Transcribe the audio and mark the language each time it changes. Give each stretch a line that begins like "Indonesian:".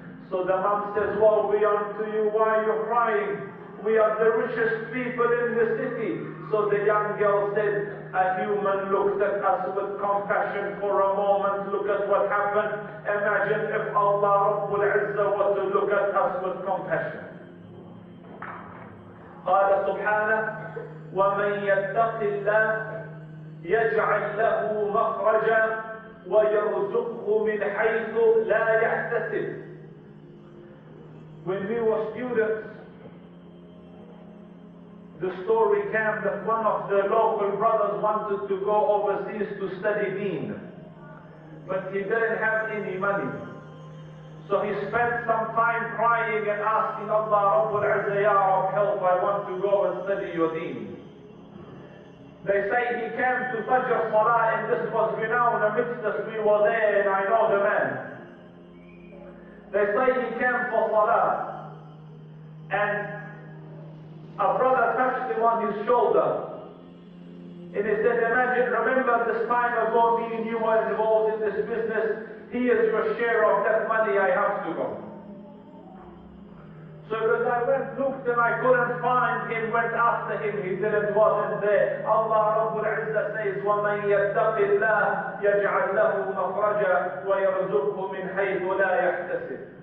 English: So the mom says, woe be unto you, why are you crying? We are the richest people in the city. So the young girl said, a human looked at us with compassion for a moment. Look at what happened. Imagine if Allah Rabbul Izzah were to look at us with compassion.
Arabic: قال سبحانه ومن يتق الله يجعل له مخرجا ويرزقه من حيث لا يحتسب.
English: When we were students, the story came that one of the local brothers wanted to go overseas to study Deen, but he didn't have any money. So he spent some time crying and asking Allah Rabbul Izzah, Ya Rabb, help, I want to go and study your Deen. They say he came to Fajr Salah, and this was renowned amidst us. We were there and I know the man. They say he came for Salah, and a brother touched him on his shoulder. And he said, imagine, remember this time ago me and you were involved in this business. Here's your share of that money, I have to go. So as I went, looked and I couldn't find him, went after him, he wasn't there. Allah Rabbul Izzah says,
Arabic: وَمَنْ يَتَّقِ اللَّهِ يَجْعَلْ لَهُ مَخْرَجًا وَيَرْزُقْهُ مِنْ حَيْثُ لَا يَحْتَسِبُ.